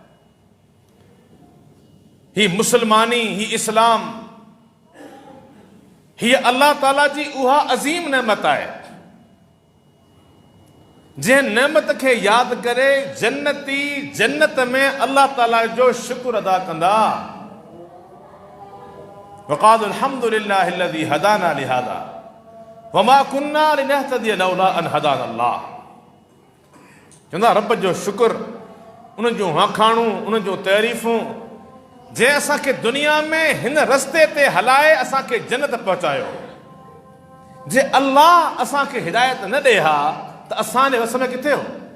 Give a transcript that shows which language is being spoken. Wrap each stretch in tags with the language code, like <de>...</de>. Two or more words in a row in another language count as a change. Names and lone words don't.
<sd>ही मुस्लमानी, ही इस्लाम, हीअ अल्लाह ताला जी उहा अज़ीम नेमत आहे जंहिं नेमत खे यादि करे जन्नती जन्नत में अल्लाह ताला जो शुक्र अदा कंदा।</sd> <ar>وقالوا الحمد لله الذي هدانا لهذا وما كنا لنهتدي لولا أن هدانا الله.</ar> <sd>चवंदा रब जो शुक्र, उन जूं आखाणूं, उन जूं तारीफ़ूं, जंहिं असांखे दुनिया में हिन रस्ते ते हलाए असांखे जन्नत पहुचायो। जे अल्लाह असांखे हिदायत न ॾे हा त असांजे वस में किथे हो।</sd>